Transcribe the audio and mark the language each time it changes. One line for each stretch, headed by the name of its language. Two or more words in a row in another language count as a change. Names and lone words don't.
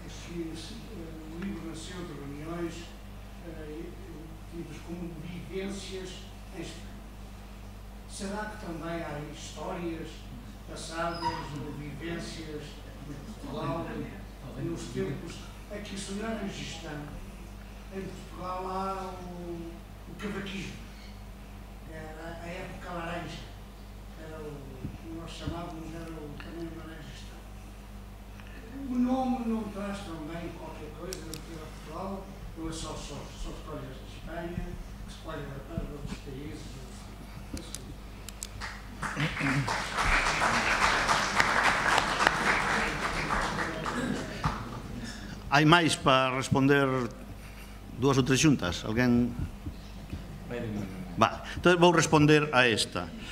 Portuguese: que o livro nasceu de reuniões tidas como vivências em Espanha. Será que também há histórias passadas ou vivências de Portugal nos tempos a que isso não é registado? Em Portugal há o cavaquismo, era a época laranja, era o nós chamávamos, era o caminho laranja. O nome não traz também qualquer coisa de Portugal, ou é só histórias de Espanha, que se pode adaptar a outros países?
Galician: Hai máis para responder dúas ou tres xuntas? Alguén? Entón vou responder a esta.